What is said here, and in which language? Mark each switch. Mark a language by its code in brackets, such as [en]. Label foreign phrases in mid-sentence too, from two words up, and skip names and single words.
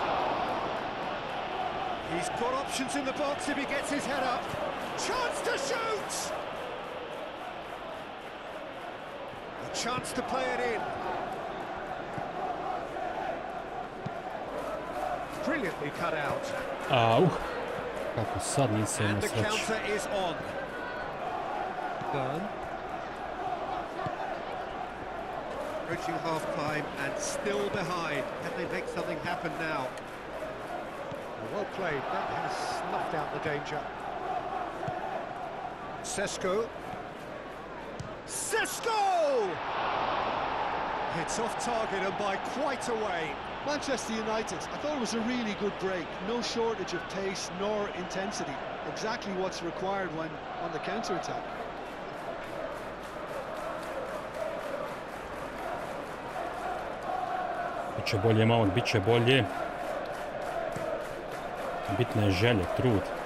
[en] He's got options in the box if he gets his head up. Chance to shoot! A chance to play it in. Brilliantly cut out. Au. [sr] Kako sad nisam [en] And [sr] imao [en] the [sr] sreću. [en] counter is on. Burn. Approaching half-time and still behind. Can they make something happen now? Well played. That has snuffed out the danger. Sesko. Sesko! It's off target and by quite a way. Manchester United, I thought it was a really good break. No shortage of pace nor intensity. Exactly what's required when on the counter-attack. [sr] Biće bolje, Mount, biće bolje. Bitne je želje, trud.